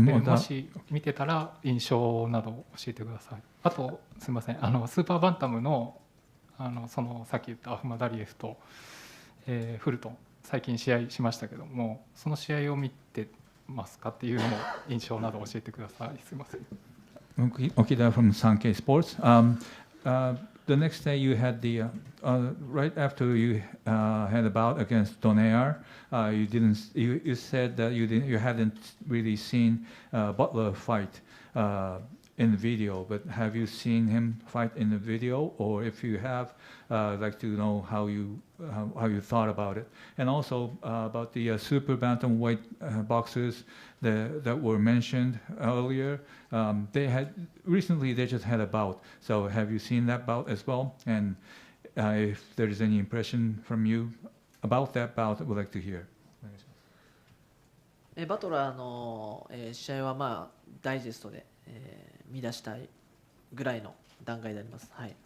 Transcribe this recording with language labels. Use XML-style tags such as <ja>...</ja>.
<ja>もし見てたら印象などを教えてください。あとすみません、スーパーバンタムのそのさっき言ったアフマダリエフと、フルトン最近試合しましたけども、その試合を見てますかっていうのも印象など教えてください。すみません。</ja> <en>Okida from Sankei Sports. The next day you had the right after you had a bout against Donaire, you said that you hadn't really seen Butler fight in the video, but have you seen him fight in the video, or if you have, I'd like to know how you thought about it, and also about the super bantamweight boxers that were mentioned earlier. They just had a bout. So have you seen that bout as well? And if there is any impression from you about that bout, I would like to hear.</en> <ja>バトラーの試合はダイジェストで見出したいぐらいの段階であります。はい。</ja>